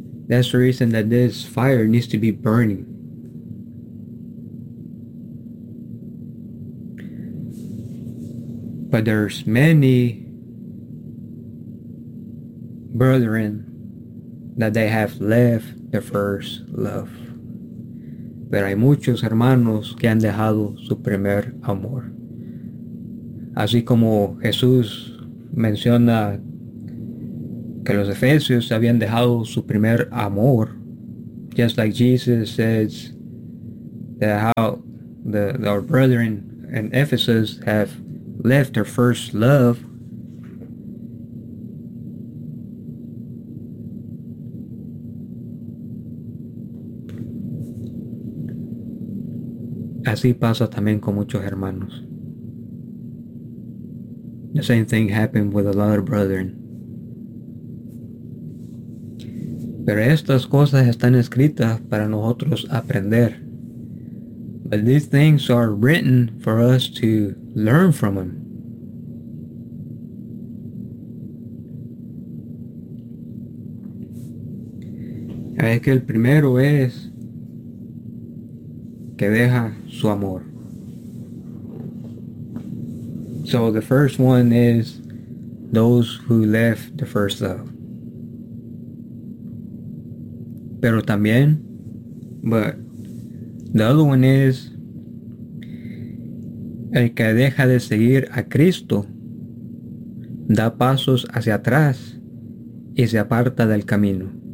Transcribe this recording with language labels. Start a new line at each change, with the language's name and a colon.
English: That's the reason that this fire needs to be burning. But there's many brethren that they have left their first love.
Spanish: Pero hay muchos hermanos que han dejado su primer amor. Así como Jesús menciona que los Efesios habían dejado su primer amor.
English: Just like Jesus says that how our brethren in Ephesus have left their first love.
Spanish: Así pasa también con muchos hermanos.
English: The same thing happened with a lot of brethren.
Spanish: Pero estas cosas están escritas para nosotros aprender.
English: But these things are written for us to learn from them.
Spanish: Es que el primero es que deja su amor.
English: So the first one is those who left the first love.
Spanish: Pero también,
English: but the other one is
Spanish: el que deja de seguir a Cristo, da pasos hacia atrás y se aparta del camino.